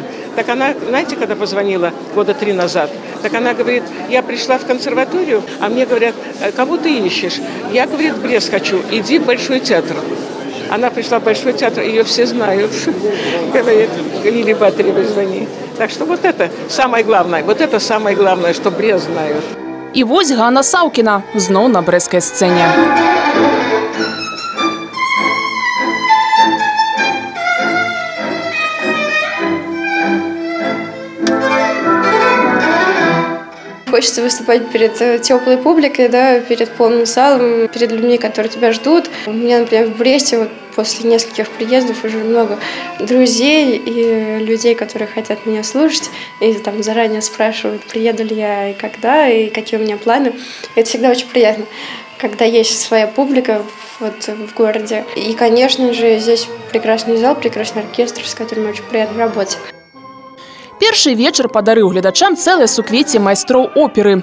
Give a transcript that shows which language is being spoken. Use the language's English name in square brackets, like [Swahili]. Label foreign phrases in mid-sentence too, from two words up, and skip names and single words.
[Russian] Так она, знаете, когда позвонила года 3 назад, так она говорит, я пришла в консерваторию, а мне говорят, кого ты ищешь? Я, говорит, в Брест хочу, иди в Большой театр. Она пришла в Большой театр, ее все знают. Говорит, Лилии Батаревой звони. Так что вот это самое главное, что Брест знают. [Belarusian] І вось Ганна Саўкіна зноў на брэсцкай сцэне. [Russian] Хочется выступать перед теплой публикой, да, перед полным залом, перед людьми, которые тебя ждут. У меня, например, в Бресте вот, после нескольких приездов уже много друзей и людей, которые хотят меня слушать, и там заранее спрашивают, приеду ли я и когда, и какие у меня планы. Это всегда очень приятно, когда есть своя публика вот, в городе. И, конечно же, здесь прекрасный зал, прекрасный оркестр, с которым очень приятно работать. [Belarusian] Першы вечар падарыў гледачам цэлае суквецце майстроў оперы.